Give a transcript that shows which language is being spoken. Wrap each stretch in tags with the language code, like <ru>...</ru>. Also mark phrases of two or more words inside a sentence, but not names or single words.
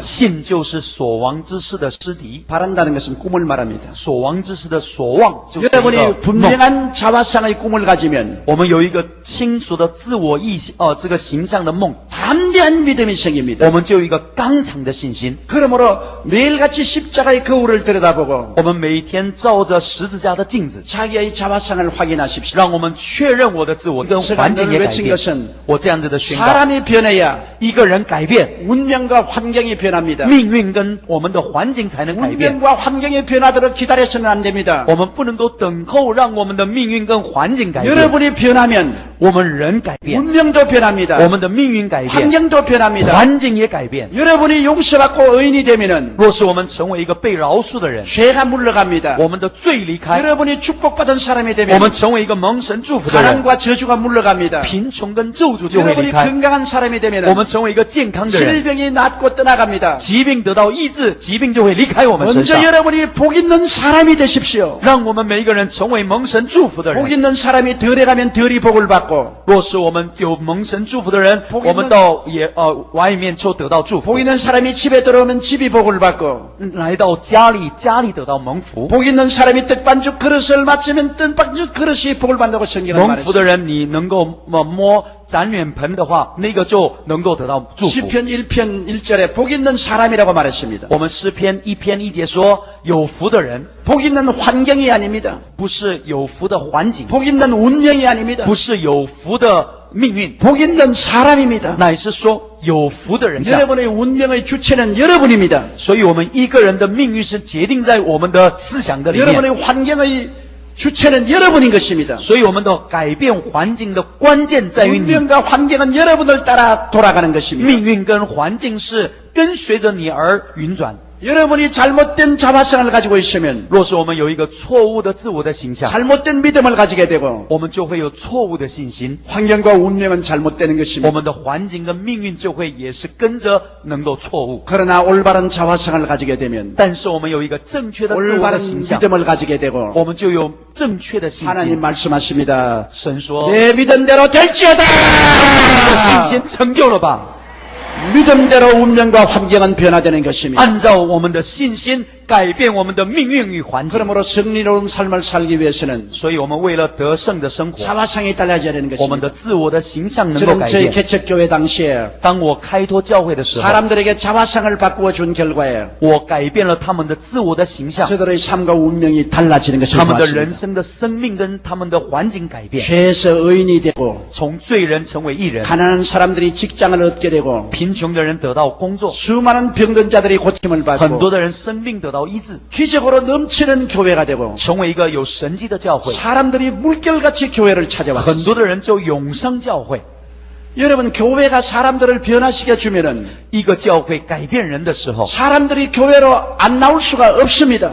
<zh>信就是所望之事的实底，</zh> <ko>바란다는 것은 꿈을 말합니다.</ko> <zh>所望之事的所望就是一个</zh> <ko>여러분이</ko> <zh>梦。</zh> <ko>분명한 자화상의 꿈을 가지면</ko> <zh>我们有一个清楚的自我意识，这个形象的梦，</zh> <ko>담대한 믿음이 생깁니다.</ko> <zh>我们就有一个刚强的信心。</zh> <ko>그러므로 매일같이 십자가의 거울을 들여다보고</ko> <zh>我们每天照着十字架的镜子，</zh> <ko>자기의 자화상을 확인하십시오.</ko> <zh>让我们确认我的自我跟环境也改</zh> <ko>제가 늘</ko> <zh>变</zh> <ko>외친 。</ko> <zh>我这样子的宣告，</zh> <ko>사람이 변해야</ko> <zh>一个人改变，</zh> <ko>운명과 환경이 변합니다.</ko> <zh>命运跟我们的环境才能改变。</zh> <ko>운명과 환경이 변하도록 기다려서는 안 됩니다.</ko> <zh>我们不能够等候让我们的命运跟环境改变。</zh> <ko>여러분이 변하면</ko> <zh>我们人改变，</zh> <ko>운명도 변합니다.</ko> <zh>我们的命运改变，</zh> <ko>환경도 변합니다.</ko> <zh>环境也改变。</zh> <ko>여러분이 용서받고 의인이 되면은</ko> <zh>若是我们成为一个被饶恕的人，</zh> <ko>죄가 물러갑니다.</ko> <zh>我们的罪离开，</zh> <ko>여러분이 축복받은 사람이</ko> <zh>我</zh> <ko>되면</ko> <zh>们成为一个蒙神祝福的人，</zh> <ko>가난과 저주가 물러갑니다.</ko> <zh>贫穷跟咒诅就会离</zh> <ko>여러분이</ko> <zh>开。</zh> <ko>건강한 사람이</ko> <zh>我</zh> <ko>되면</ko> <zh>们成为一个健康的人，</zh> <ko>질병이 낫고 떠나갑니다.</ko> <zh>疾病得到医治，疾病就会离开我们身</zh> <ko>먼저</ko> <zh>上。</zh> <ko>여러분이 복 있는 사람이 되십시오.</ko> <zh>让我们每一个人成为蒙神祝福的</zh> <ko>복</ko> <zh>人。</zh> <ko>있는 사람이 덜에 가면 덜이 복을 받고</ko> <zh>若是我们有蒙神祝福的人，</zh> <ko>복있는</ko> <zh>我们到外面就得到祝福</zh> <ko>복 ； 있는 사람이 집에 들어오면 집이 복을 받고</ko> <zh>来到家里，家里得到蒙福。</zh> <ko>복 있는 사람이 떡반죽 그릇을 맞으면 떡반죽 그릇이 복을 받는다고 성경은</ko> <zh>蒙福的</zh> <ko>말했습니다.</ko> <zh>人，你能够摸展脸盆的话，那个就能够得到祝福。</zh> <ko>시편 1편 1절에 복 있는 사람이라고 말했습니다.</ko> <zh>我们诗篇1篇1节说，有福的人</zh> <ko>복 있는 환경이 아닙니다.</ko> <zh>不是有福的环境，</zh> <ko>복 있는 운명이 아닙니다.</ko> <zh>不是有福的命运，</zh> <ko>복 있는 사람입니다.</ko> <zh>乃是说有福的人像。</zh> <ko>여러분의 운명의 주체는 여러분입니다.</ko> <zh>所以，我们一个人的命运是决定在我们的思想的里面。</zh> <ko>여러분의 환경의 주체는 여러분인 것입니다.</ko> <zh>所以，我们的改变环境的关键在于你。</zh> <ko>운명과 환경은 여러분을 따라 돌아가는 것입니다.</ko> <zh>命运跟环境是跟随着你而运转。</zh> <ko>여러분이 잘못된 자화상을 가지고 있으면</ko> <zh>若是我们有一个错误的自我的形象，</zh> <ko>잘못된 믿음을 가지게 되고</ko> <zh>我们就会有错误的信心，</zh> <ko>환경과 운명은 잘못되는</ko> <zh>我</zh> <ko>것입니다.</ko> <zh>们的环境跟命运就会也是跟着能够错误。</zh> <ko>그러나 올바른 자화상을 가지게 되면</ko> <zh>但是我们有一个正确的自我的</zh> <ko>올바른</ko> <zh>形象，</zh> <ko>믿음을 가지게 되고</ko> <zh>我们就有正确的信</zh> <ko>하나님</ko> <zh>心。</zh> <ko>말씀하십니다.</ko> <zh>神说：“你</zh> <ko>내 믿음대로 될지어다.</ko> <zh>的信心成就了吧？</zh> <ko>믿음대로 운명과 환경은 변화되는 것입니다.</ko> <zh>按照我们的信心改变我们的命运与环境。</zh> <ko>그러므로 승리로운 삶을 살기 위해서는</ko> <zh>所以，我们为了得胜的生活，</zh> <ko>자화상이 달라져야 되는</ko> <zh>我们</zh> <ko>것입니다.</ko> <zh>的自我的形象能够</zh> <ko>저는</ko> <zh>改</zh> <ko>저희</ko> <zh>变。</zh> <ko>개척교회 당시에</ko> <zh>当我开拓教会的时候，</zh> <ko>사람들에게 자화상을 바꾸어 준 결과에</ko> <zh>我改变了他们的自我的形象，</zh> <ko>저들의 삶과 운명이 달라지는 것을</ko> <zh>他们的人</zh> <ko>보았습니다.</ko> <zh>生的生命跟他们的环境改变，</zh> <ko>죄에서 의인이 되고</ko> <zh>从罪人成为义人，</zh> <ko>가난한 사람들이 직장을 얻게 되고</ko> <zh>贫穷的人得到工作，</zh> <ko>수많은 병든 자들이 고침을</ko> <zh>很多</zh> <ko>받고</ko> <zh>的人生命得到医治，</zh> <ko>기적으로 넘치는 교회가 되고</ko> <zh>成为一个有神迹的教会。</zh> <ko>사람들이 물결같이 교회를</ko> <zh>很</zh> <ko>찾아왔습니다.</ko> <zh>多的人就涌上教会。</zh> <ko>여러분 교회가 사람들을 변화시켜 주면은</ko> <zh>一个教会改变人的时候，</zh> <ko>사람들이 교회로 안 나올 수가 없습니다.</ko>